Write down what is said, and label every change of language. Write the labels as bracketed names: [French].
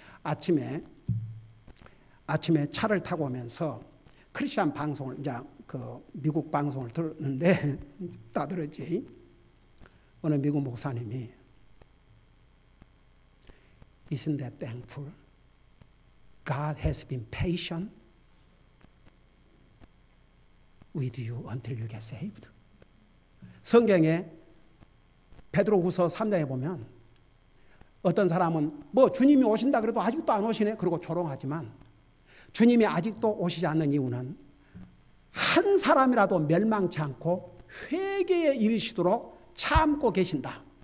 [Korean] 아침에 차를 타고 오면서 크리스천 방송을, 이제 그 미국 방송을 들었는데, 따들었지. 어느 미국 목사님이 [English] Isn't that thankful? God has been patient with you until you get saved. [Korean] 성경에 베드로후서 3장에 보면 어떤 사람은 뭐 주님이 오신다 그래도 아직도 안 오시네 그러고 조롱하지만 주님이 아직도 오시지 않는 이유는 한 사람이라도 멸망치 않고 회개에 이르시도록 참고 계신다.